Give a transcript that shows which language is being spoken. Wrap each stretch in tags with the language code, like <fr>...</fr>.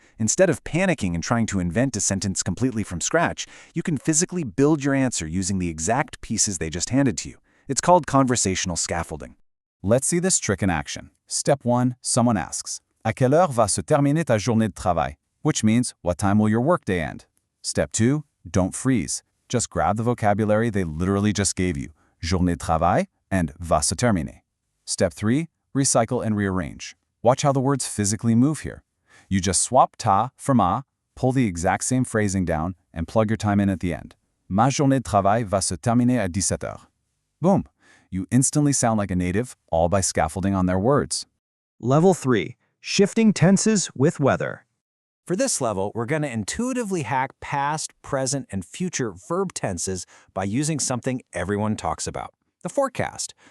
<en>Instead of panicking and trying to invent a sentence completely from scratch, you can physically build your answer using the exact pieces they just handed to you. It's called conversational scaffolding. Let's see this trick in action. Step 1. Someone asks,</en> <fr>"À quelle heure va se terminer ta journée de travail?"</fr> <en>Which means, what time will your workday end? Step 2. Don't freeze. Just grab the vocabulary they literally just gave you.</en> <fr>Journée de travail and va se terminer.</fr> <en>Step 3. Recycle and rearrange. Watch how the words physically move here. You just swap ta for ma, pull the exact same phrasing down, and plug your time in at the end.</en> <fr>Ma journée de travail va se terminer à 17 heures.</fr> <en>Boom! You instantly sound like a native, all by scaffolding on their words. Level 3. Shifting tenses with weather. For this level, we're going to intuitively hack past, present, and future verb tenses by using something everyone talks about, the forecast.</en>